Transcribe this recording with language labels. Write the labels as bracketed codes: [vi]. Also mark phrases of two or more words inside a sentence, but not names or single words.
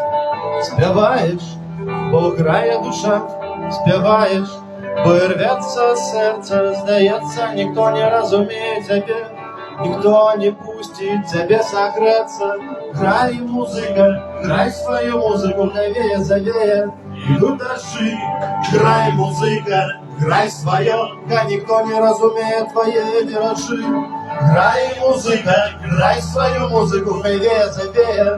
[uk] Співаєш, бо грає душа, співаєш, бо рветься серце, здається, ніхто не розуміє тебе, ніхто не пустить тебе согреться. Грай, музика, грай свою музику, хай веє, завеє. [ru] Идут дожди, грай, музыка, грай свое, а никто не разумеет твои виражи. [uk] Грай, музыка, грай свою музыку, хай вея, завея.